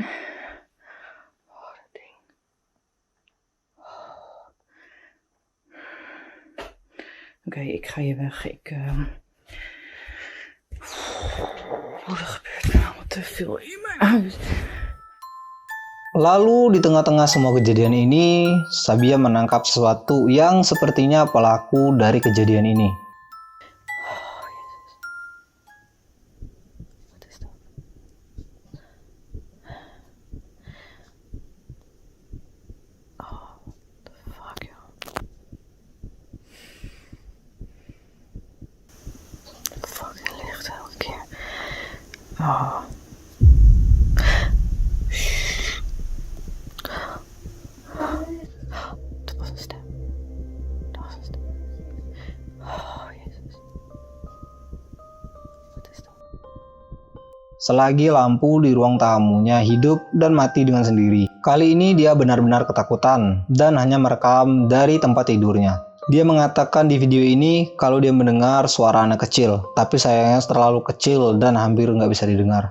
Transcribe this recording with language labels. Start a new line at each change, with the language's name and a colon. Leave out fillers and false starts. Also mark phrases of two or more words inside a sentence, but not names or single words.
Dutch: Oh, dat ding. Oké, ik ga hier weg. Oh, er gebeurt allemaal te veel in mijn huis.
Indonesian: Lalu di tengah-tengah semua kejadian ini, Sabia menangkap sesuatu yang sepertinya pelaku dari kejadian ini.
Dutch: Wat is dat?
English: Oh, the fuck, joh.
Dutch: Fucking licht elke keer. Oh. Dat was een stem. Dat was een stem. Oh, Jezus. Wat is dat?
Indonesian: Selagi lampu di ruang tamunya hidup dan mati dengan sendiri. Kali ini dia benar-benar ketakutan dan hanya merekam dari tempat tidurnya. Dia mengatakan di video ini kalau dia mendengar suara anak kecil, tapi sayangnya terlalu kecil dan hampir nggak bisa didengar.